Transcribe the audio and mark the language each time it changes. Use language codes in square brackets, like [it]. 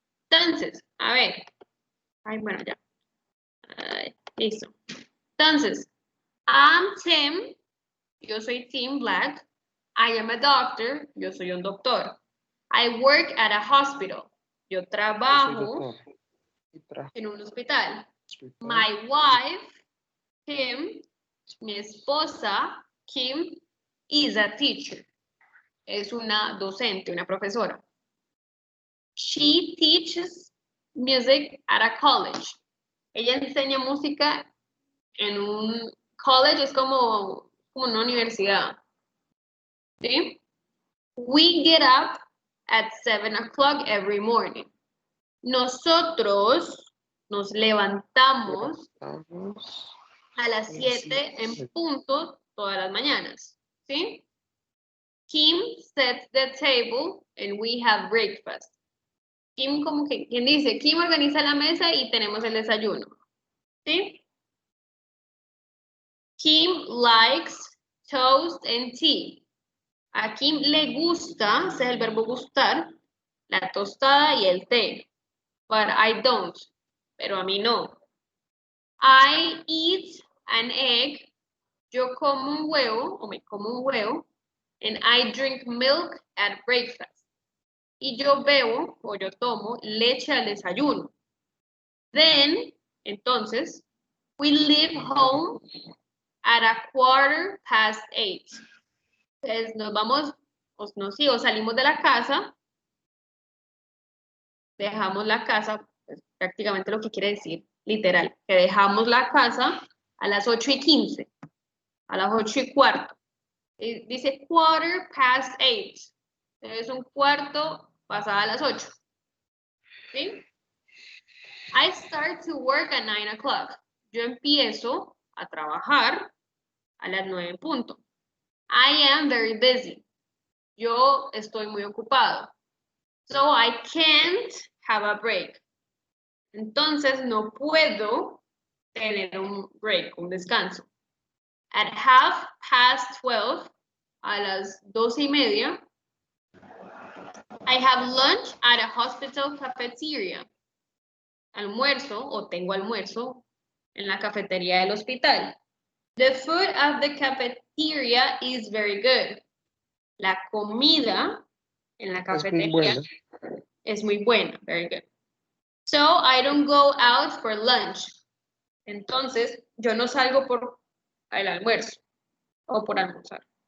[es] Entonces, a ver. Ay, bueno, ya. Listo. Entonces, [en] I'm Tim. [es] Yo soy Tim Black. [en] I am a doctor. [es] Yo soy un doctor. [en] I work at a hospital. [es] Yo trabajo en un hospital. [en] My wife, Kim, [es] mi esposa, [en] Kim, is a teacher. [es] Es una docente, una profesora. [en] She teaches music at a college. [es] Ella enseña música en un college, es como una universidad. ¿Sí? [en] We get up at 7 o'clock every morning. [es] Nosotros nos levantamos a las 7 en punto todas las mañanas. ¿Sí? [en] Kim sets the table and we have breakfast. [es] Kim, como que, ¿quién dice? Kim organiza la mesa y tenemos el desayuno. ¿Sí? [en] Kim likes toast and tea. [es] A Kim le gusta, ese es el verbo gustar, la tostada y el té. [en] But I don't. [es] Pero a mí no. [en] I eat an egg. [es] Yo como un huevo, o me como un huevo. [en] And I drink milk at breakfast. [es] Y yo bebo, o yo tomo, leche al desayuno. Then, entonces, we leave home at 8:15. Entonces, nos vamos, o salimos de la casa, dejamos la casa, pues, prácticamente lo que quiere decir, literal, que dejamos la casa a las 8:15, a las 8:15. Dice 8:15. Es un cuarto pasada las 8. ¿Sí? [en] I start to work at 9 o'clock. [es] Yo empiezo a trabajar a las 9 en punto. [en] I am very busy. [es] Yo estoy muy ocupado. [en] So I can't have a break. [es] Entonces no puedo tener un break, un descanso. [en] At 12:30, [es] a las 12:30, [en] I have lunch at a hospital cafeteria. [es] Almuerzo o tengo almuerzo en la cafetería del hospital. [en] The food at the cafeteria is very good. [es] La comida en la cafetería es muy buena. [en] Very good. So I don't go out for lunch. [es] Entonces, yo no salgo por el almuerzo o por almorzar.